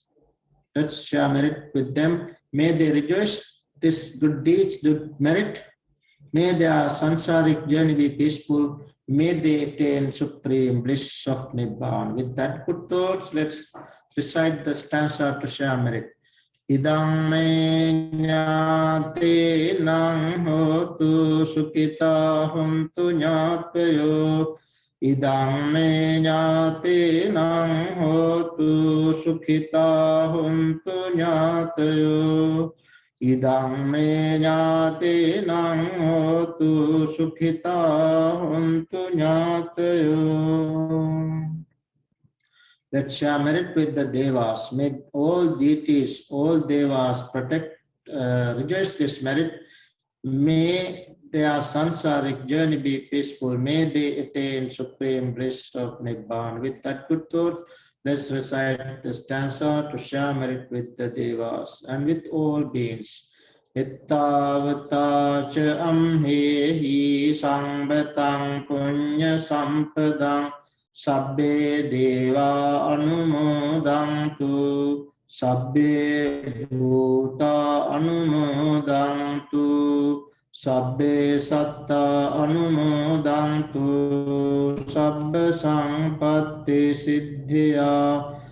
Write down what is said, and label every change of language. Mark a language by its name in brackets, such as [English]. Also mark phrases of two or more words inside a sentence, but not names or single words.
[English] Let's share merit with them. May they rejoice this good deeds, good merit. May their sansaric journey be peaceful. May they attain supreme bliss of Nibbana. With that good thoughts, let's recite the stanza to share merit. [Pali] Idang me nyate nang hotu sukita huntu nyatayo. Idang me nyate nang hotu sukita huntu nyatayo. Idang me nyate nang hotu sukhita huntu nyatayo. [English] Let's share merit with the devas. May all deities, all devas protect, rejoice this merit. May their sansaric journey be peaceful. May they attain supreme bliss of Nibbana. With that good thought, let's recite the stanza to share merit with the devas and with all beings. [Pali] Ittavata cha amhehi sambetang punya sampadang sabbe deva anumodantu sabbe bhuta anumodantu sabbe satta anumodantu sabba sampatti siddhya